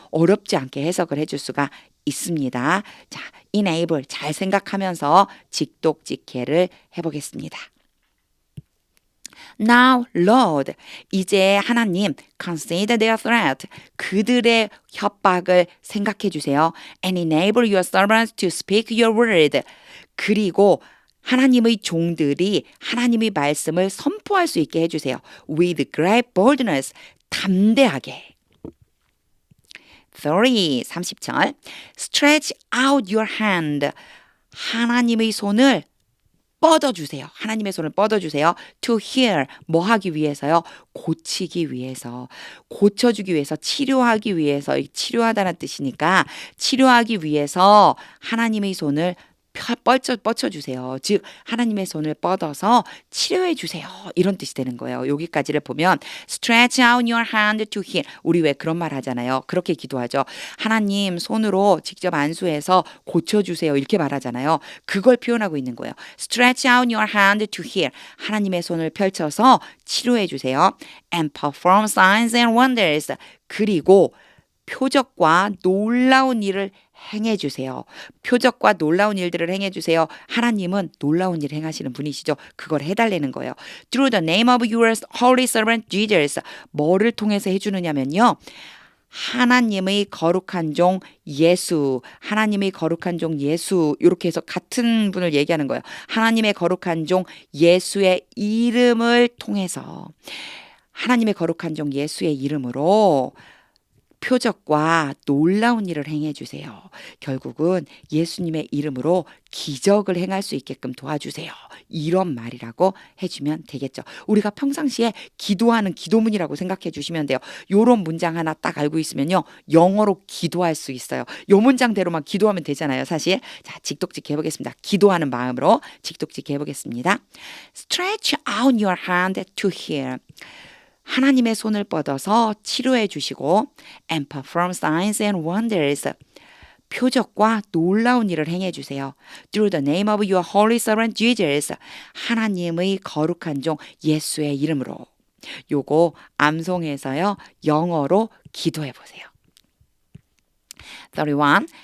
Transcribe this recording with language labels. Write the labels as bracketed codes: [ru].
[ko] 어렵지 않게 해석을 해줄 수가 있습니다. 자, enable 잘 생각하면서 직독직해를 해보겠습니다. [en] Now, Lord, [ko] 이제 하나님, [en] consider their threat, [ko] 그들의 협박을 생각해 주세요. [en] And enable your servants to speak your word. [ko] 그리고 하나님의 종들이 하나님의 말씀을 선포할 수 있게 해주세요. [en] With great boldness, [ko] 담대하게. 30절 [en] Stretch out your hand [ko] 하나님의 손을 뻗어주세요. 하나님의 손을 뻗어주세요. [en] To heal [ko] 뭐 하기 위해서요? 고치기 위해서 고쳐주기 위해서 치료하기 위해서 치료하다는 뜻이니까 치료하기 위해서 하나님의 손을 뻗쳐주세요. 즉 하나님의 손을 뻗어서 치료해 주세요. 이런 뜻이 되는 거예요. 여기까지를 보면 [en] stretch out your hand to heal. [ko] 우리 왜 그런 말 하잖아요. 그렇게 기도하죠. 하나님 손으로 직접 안수해서 고쳐주세요. 이렇게 말하잖아요. 그걸 표현하고 있는 거예요. [en] stretch out your hand to heal. [ko] 하나님의 손을 펼쳐서 치료해 주세요. [en] and perform signs and wonders. [ko] 그리고 표적과 놀라운 일을 행해 주세요. 표적과 놀라운 일들을 행해 주세요. 하나님은 놀라운 일을 행하시는 분이시죠. 그걸 해달라는 거예요. [en] Through the name of your holy servant Jesus. [ko] 뭐를 통해서 해주느냐면요. 하나님의 거룩한 종 예수, 하나님의 거룩한 종 예수, 이렇게 해서 같은 분을 얘기하는 거예요. 하나님의 거룩한 종 예수의 이름을 통해서, 하나님의 거룩한 종 예수의 이름으로 표적과 놀라운 일을 행해 주세요. 결국은 예수님의 이름으로 기적을 행할 수 있게끔 도와주세요. 이런 말이라고 해주면 되겠죠. 우리가 평상시에 기도하는 기도문이라고 생각해 주시면 돼요. 요런 문장 하나 딱 알고 있으면요. 영어로 기도할 수 있어요. 요 문장대로만 기도하면 되잖아요. 사실. 자, 직독직해 보겠습니다. 기도하는 마음으로 직독직해 보겠습니다. [en] Stretch out your hand to heal. [ko] 하나님의 손을 뻗어서 치료해 주시고 [en] and perform signs and wonders. [ko] 표적과 놀라운 일을 행해 주세요. [en] Through the name of your holy servant Jesus. [ko] 하나님의 거룩한 종 예수의 이름으로. 요거 암송해서요. 영어로 기도해 보세요. 31.